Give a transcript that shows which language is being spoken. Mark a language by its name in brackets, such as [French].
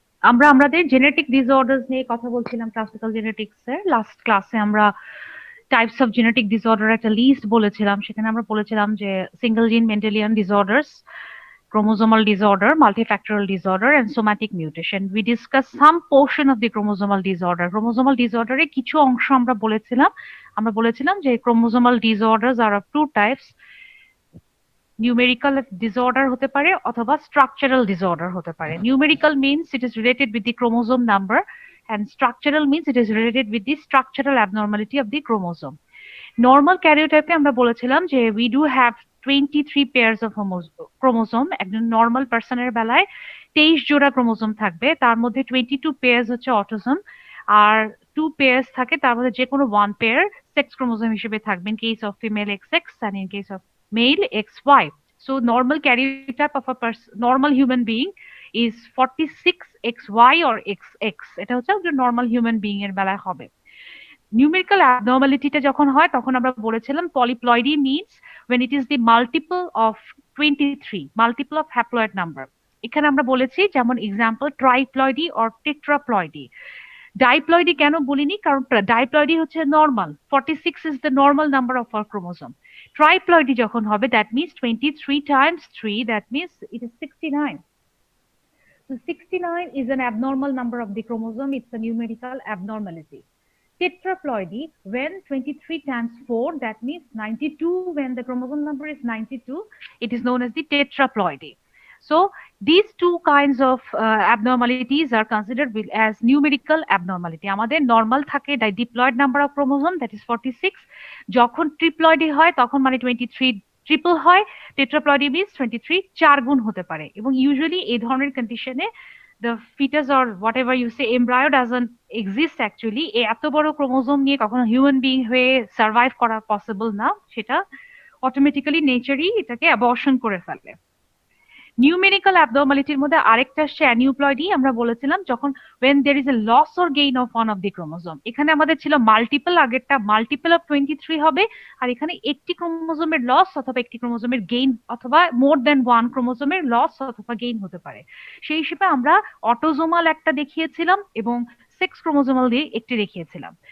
[Bangla] আমরা আমাদের genetic disorders নিয়ে কথা বলছিলাম ক্লাসিক্যাল জেনেটিক্স এর। লাস্ট ক্লাসে আমরা টাইপস অফ জেনেটিক ডিসঅর্ডার একটা লিস্ট বলেছিলাম। সেখানে আমরা বলেছিলাম যে সিঙ্গেল জিন Mendelian disorders, chromosomal disorder, multifactorial disorder, and somatic mutation. [English] We discussed some portion of the chromosomal disorder. Chromosomal disorder [Bangla] এ কিছু অংশ আমরা বলেছিলাম যে [English] chromosomal disorders are of two types. [Bangla] Numerical disorder হতে পারে অথবা structural disorder হতে পারে. [English] Numerical means it is related with the chromosome number, and structural means it is related with the structural abnormality of the chromosome. [Bangla] Normal ক্যারিওটাইপে আমরা বলেছিলাম যে [English] We do have 23 pairs of chromosome. [Bangla] একজন normal পার্সনের বেলায় 23 জোড়া chromosome থাকবে, তার মধ্যে 22 পেয়ার্স হচ্ছে অটোসোম, আর 2 পেয়ার্স থাকে তার মধ্যে যে কোনো 1 পেয়ার সেক্স ক্রোমোসোম হিসেবে থাকবে [English] In case of female XX and in case of male XY. So normal karyotype of a normal human being is 46XY or XX. [Bangla] এটা হচ্ছে একজন নর্মাল হিউম্যান বিইং এর বেলায় হবে। নিউমেরিক্যাল অ্যাবনর্মালিটিটা যখন হয় তখন আমরা বলেছিলাম polyploidy means [English] when it is the multiple of 23, multiple of haploid number. [Bangla] এখানে আমরা বলেছি যেমন এক্সাম্পল ট্রাইপ্লয়েডি অর টেট্রাপ্লয়েডি। ডাইপ্লয়েডি কেন বলিনি, কারণ ডাইপ্লয়েডি হচ্ছে normal, [English] 46 is the normal number of our chromosome. [Bangla] ট্রাইপ্লয়েডি যখন হবে [English] that means 23 times 3, that means it is 69. So 69 is an abnormal number of the chromosome, it's a numerical abnormality. Tetraploidy, when 23 times 4, that means 92. When the chromosome number is 92, it is known as the tetraploidy. So these two kinds of abnormalities are considered as numerical abnormality. [Bangla] আমাদের normal থাকে [English] diploid number of chromosome, that is 46. [Bangla] যখন triploidy হয় তখন মানে 23 triple হয়, টেট্রাপ্লয়েডি means 23 চার গুণ হতে পারে। এবং ইউজুয়ালি এই ধরনের কন্ডিশনে [English] the fetus or whatever you say embryo doesn't exist actually. [Bangla] এত বড় ক্রোমোজোম নিয়ে কখনো হিউম্যান বিং হয়ে সার্ভাইভ করা পসিবল না, সেটা অটোমেটিক্যালি নেচারই এটাকে অ্যাবর্শন করে ফেলে। নিউমেরিক্যাল অ্যাবনর্মালিটির মধ্যে আরেকটা আসছে অ্যানিউপ্লয়েডি। আমরা বলেছিলাম যখন [English] when there is a loss or gain of one of the chromosome. [Bangla] এখানে আমাদের ছিল মাল্টিপল, আগেরটা মাল্টিপল অফ 23 হবে, আর এখানে একটি ক্রোমোজোমের লস অথবা একটি ক্রোমোজোমের গেইন অথবা মোর দেন ওয়ান ক্রোমোজোমের লস অথবা গেইন হতে পারে। সেই হিসেবে আমরা অটোজোমাল একটা দেখিয়েছিলাম এবং সেক্স ক্রোমোজোমাল দিয়ে একটি দেখিয়েছিলাম।